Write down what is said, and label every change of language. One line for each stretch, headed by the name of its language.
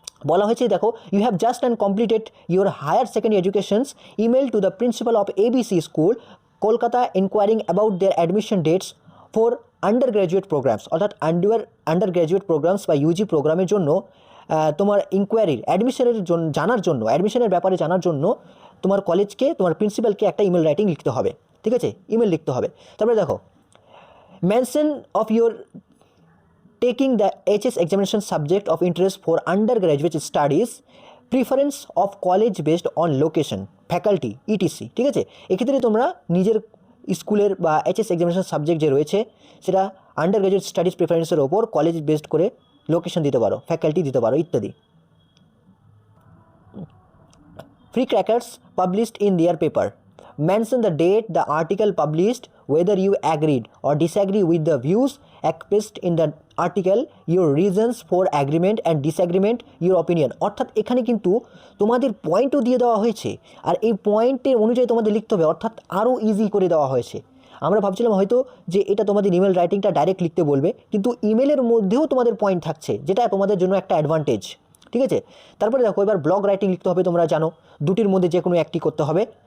Bangla: বলা হয়েছে দেখো
English: you have just and completed your higher secondary educations email to the principal of ABC school Kolkata inquiring about their admission dates for undergraduate programmes,
Bangla: অর্থাৎ under graduate programs বা Yuji প্রোগ্রামের জন্য তোমার ইনকোয়ারির অ্যাডমিশনের জন্য অ্যাডমিশনের ব্যাপারে জানার জন্য তোমার কলেজকে তোমার প্রিন্সিপালকে একটা ইমেল রাইটিং লিখতে হবে। ঠিক আছে, ইমেল লিখতে হবে। তারপরে দেখো
English: Mention of your taking the HS examination subject of interest for undergraduate studies, preference of college based on location, faculty, etc।
Bangla: ঠিক আছে, এক্ষেত্রে তোমরা নিজের স্কুলের বা HS এক্সামিনেশন সাবজেক্ট যে রয়েছে সেটা আন্ডার গ্র্যাজুয়েট স্টাডিজ প্রেফারেন্সের ওপর কলেজ বেসড করে লোকেশন দিতে পারো, ফ্যাকাল্টি দিতে পারো ইত্যাদি।
English: Free crackers published in their paper, mention the date the article published, whether you agreed or disagree with the views expressed in the article, your reasons for agreement and disagreement, your opinion।
Bangla: অর্থাৎ এখানে কিন্তু তোমাদের পয়েন্টও দিয়ে দেওয়া হয়েছে, আর এই পয়েন্টের অনুযায়ী তোমাদের লিখতে হবে, অর্থাৎ আরও ইজি করে দেওয়া হয়েছে। আমরা ভাবছিলাম হয়তো যে এটা তোমাদের ইমেল রাইটিংটা ডাইরেক্ট লিখতে বলবে, কিন্তু ইমেলের মধ্যেও তোমাদের পয়েন্ট থাকছে, যেটা তোমাদের জন্য একটা অ্যাডভান্টেজ। ঠিক আছে, তারপরে দেখো এবার ব্লগ রাইটিং লিখতে হবে, তোমরা জানো 2টির মধ্যে যে কোনো একটি করতে হবে।